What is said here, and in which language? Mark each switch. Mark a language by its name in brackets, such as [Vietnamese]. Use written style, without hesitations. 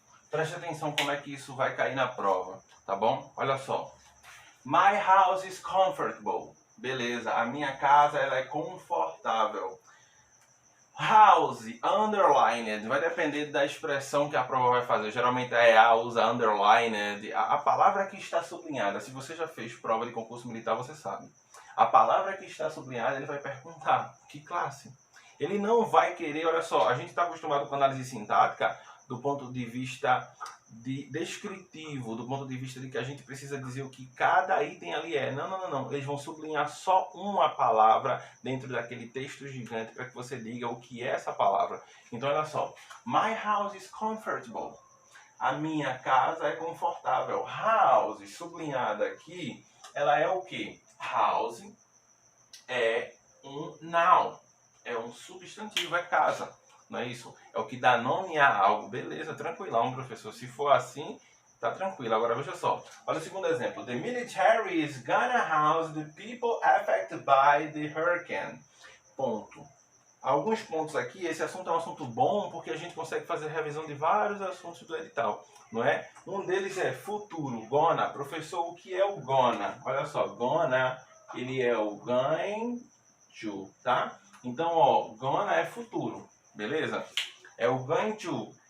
[Portuguese] Preste atenção como é que isso vai cair na prova, tá bom? Olha só. [English] My house is comfortable. [Portuguese] Beleza, a minha casa ela é confortável. House, underlined, vai depender da expressão que a prova vai fazer. Geralmente a EA usa underlined, a palavra que está sublinhada. Se você já fez prova de concurso militar, você sabe. A palavra que está sublinhada, ele vai perguntar, que classe? Ele não vai querer, olha só, a gente está acostumado com análise sintática do ponto de vista descritivo, do ponto de vista de que a gente precisa dizer o que cada item ali é. Não. Eles vão sublinhar só uma palavra dentro daquele texto gigante para que você diga o que é essa palavra. Então, olha só. [English] My house is comfortable. [Portuguese] A minha casa é confortável. House, sublinhada aqui, ela é o quê? House é um noun. É um substantivo, é casa. Não é isso? É o que dá nome a algo. Beleza, tranquilão, professor. Se for assim, tá tranquilo. Agora veja só. Olha o segundo exemplo. [English] The military is gonna house the people affected by the hurricane. [Portuguese] Ponto. Alguns pontos aqui. Esse assunto é um assunto bom porque a gente consegue fazer revisão de vários assuntos do edital. Não é? Um deles é futuro. Gonna. Professor, o que é o gonna? Olha só. Gonna, ele é o going to, tá? Então, ó, gonna é futuro. Beleza? É o going to.